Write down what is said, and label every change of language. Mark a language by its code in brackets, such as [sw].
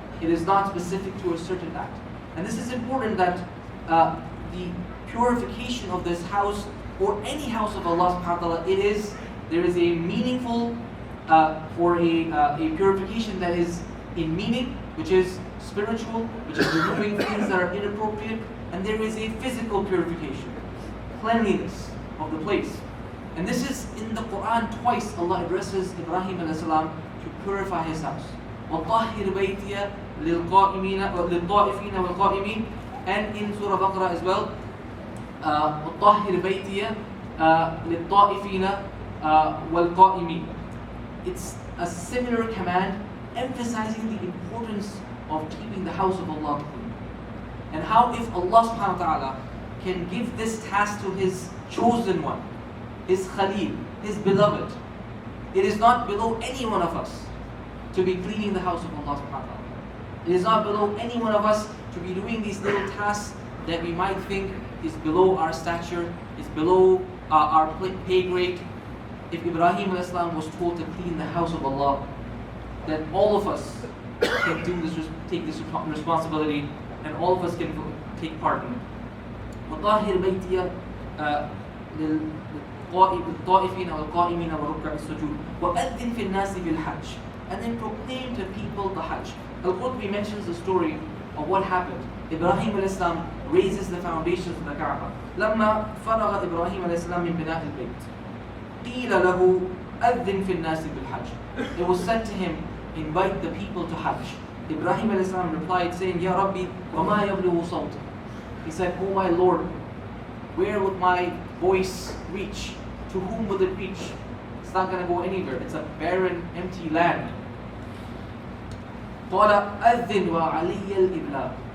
[en] It is not specific to a certain act. And this is important, that the purification of this house or any house of Allah subhanahu wa ta'ala, there is a meaningful or a purification that is in meaning, which is spiritual, which is removing things that are inappropriate, and there is a physical purification, cleanliness of the place. And this is in the Quran twice. Allah addresses Ibrahim alayhi salam to purify his house. [ar] وَطَهِّرْ بَيْتِيَ لِلطَّائِفِينَ وَالْقَائِمِينَ, [en] and in Surah Baqarah as well, [ar] وَطَهِّرْ بَيْتِيَ لِلطَّائِفِينَ وَالْقَائِمِينَ. [en] It's a similar command emphasizing the importance of keeping the house of Allah clean. And how if Allah subhanahu wa ta'ala can give this task to His chosen one, His Khalil, His beloved, it is not below any one of us to be cleaning the house of Allah subhanahu wa ta'ala. It is not below any one of us to be doing these little tasks that we might think is below our stature, is below our pay grade. If Ibrahim alayhi salam was told to clean the house of Allah, then all of us can do this, take this responsibility, and all of us can take part in it. [ar] وَطَهِّرْ بَيْتِيَ لِلطَّائِفِينَ وَالْقَائِمِينَ وَرُكَّعِ السُّجُودِ وَأَذِّنْ فِي النَّاسِ بِالْحَجِّ, [en] and then proclaim to people the Hajj. Al-Qurtubi mentions the story of what happened. Ibrahim alayhi salam raises the foundations of the Kaaba. [ar] لما فرغ إبراهيم عليه السلام من بناء البيت قيل له أذن في الناس بالحج. [en] It was said to him, invite the people to Hajj. Ibrahim alayhi salam replied saying, Ya Rabbi, [ar] وَمَا يَبْلُغُ صَوْتِ. [en] He said, Oh my Lord, where would my voice reach? To whom will it reach? It's not going to go anywhere. It's a barren, empty land. [ar] قَالَ أَذِّن وَعَلِيَّ الْإِبْلَاغِ.